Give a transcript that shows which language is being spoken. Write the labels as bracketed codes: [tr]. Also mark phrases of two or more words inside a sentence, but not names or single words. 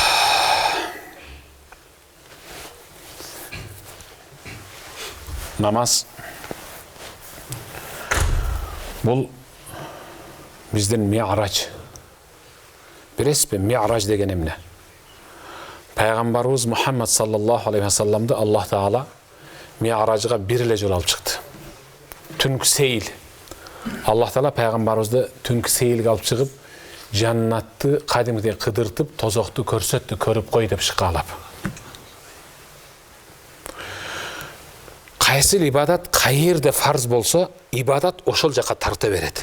[ky] Намаз бул биздин ми'рач. Билесизби, ми'рач деген эмне? Пайгамбарыбыз Мухаммад [ar] صلى الله عليه وسلم [ky] Аллах Таала ми'ражга бир эле жолу алып чыкты. Түнкү сейил. Аллах Таала пайгамбарыбызды түнкү сейилге алып чыгып, жаннатты кадимдей кыдыртып, тозокту көрсөттү, көрүп кой деп шыкалап. Кайсы ибадат кайерде фарз болсо, ибадат ошол жака тарта берет.